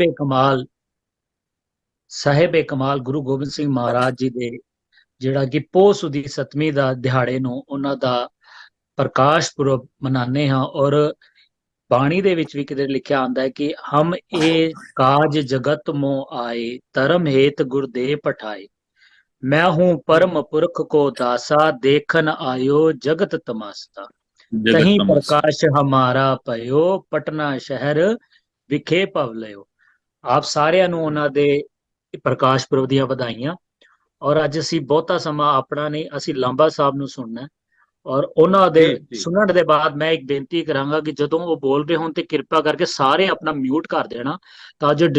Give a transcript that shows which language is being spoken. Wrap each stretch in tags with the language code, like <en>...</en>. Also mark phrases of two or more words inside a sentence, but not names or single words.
<pa>ਸਾਹਿਬ-ਏ-ਕਮਾਲ ਗੁਰੂ ਗੋਬਿੰਦ ਸਿੰਘ ਮਹਾਰਾਜ ਜੀ ਦੇ ਜਿਹੜਾ ਕਿ ਪੋਹ ਸੁਦੀ 7ਵੀਂ ਦਾ ਦਿਹਾੜੇ ਨੂੰ ਉਹਨਾਂ ਦਾ ਪ੍ਰਕਾਸ਼ ਪੁਰਬ ਮਨਾਉਂਦੇ ਹਾਂ। ਔਰ ਬਾਣੀ ਦੇ ਵਿੱਚ ਵੀ ਕਿਤੇ ਲਿਖਿਆ ਆਂਦਾ ਹੈ ਕਿ</pa> <bra>ਹਮ ਇਹ ਕਾਜ ਜਗਤ ਮੋ ਆਏ, ਧਰਮ ਹੇਤ ਗੁਰਦੇਵ ਪਠਾਏ। मैं हूं परम पुरख को दासा, देखन आयो जगत तमासा। जगत तहीं तमस। प्रकाश हमारा पयो, पटना शहर ਵਿਖੇ ਭਵ ਲਿਓ।</bra> <pa>ਆਪ ਸਾਰਿਆਂ ਨੂੰ ਉਹਨਾਂ ਦੇ ਪ੍ਰਕਾਸ਼ ਪੁਰਬ ਦੀਆਂ ਵਧਾਈਆਂ। ਔਰ ਅੱਜ ਅਸੀਂ ਬਹੁਤਾ ਸਮਾਂ ਆਪਣਾ ਨਹੀਂ, ਅਸੀਂ ਲਾਂਬਾ ਸਾਹਿਬ ਨੂੰ ਸੁਣਨਾ ਹੈ। ਔਰ ਉਹਨਾਂ ਦੇ ਜੀ ਜੀ ਸੁਣਨ ਦੇ ਬਾਅਦ ਮੈਂ ਇੱਕ ਬੇਨਤੀ ਕਰਾਂਗਾ ਕਿ ਜਦੋਂ ਉਹ ਬੋਲ ਰਹੇ ਹੋਣ ਤੇ ਕਿਰਪਾ ਕਰਕੇ ਸਾਰੇ ਆਪਣਾ ਮਿਊਟ ਕਰ ਦੇਣਾ, ਤਾਂ ਜੋ</pa>